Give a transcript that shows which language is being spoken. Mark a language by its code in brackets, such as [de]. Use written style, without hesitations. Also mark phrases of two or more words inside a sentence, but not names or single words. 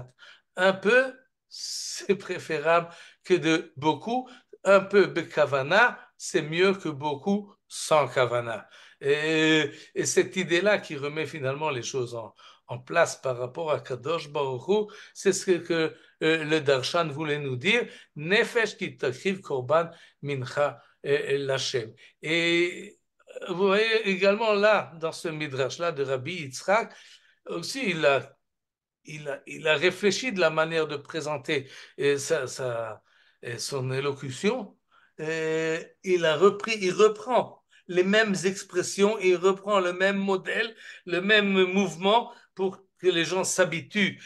[fr] Un peu, c'est préférable que de beaucoup. Un peu bekavana, c'est mieux que beaucoup sans kavana. Et cette idée-là qui remet finalement les choses en place par rapport à [he] קדוש ברוך הוא, [fr] c'est ce que le Darshan voulait nous dire. [he] נפש כי תקריב קרבן מנחה להשם. [fr] Et vous voyez également là, dans ce midrash-là de Rabbi Yitzhak, aussi il a réfléchi de la manière de présenter son élocution. Il reprend les mêmes expressions, il reprend le même modèle, le même mouvement pour que les gens s'habituent.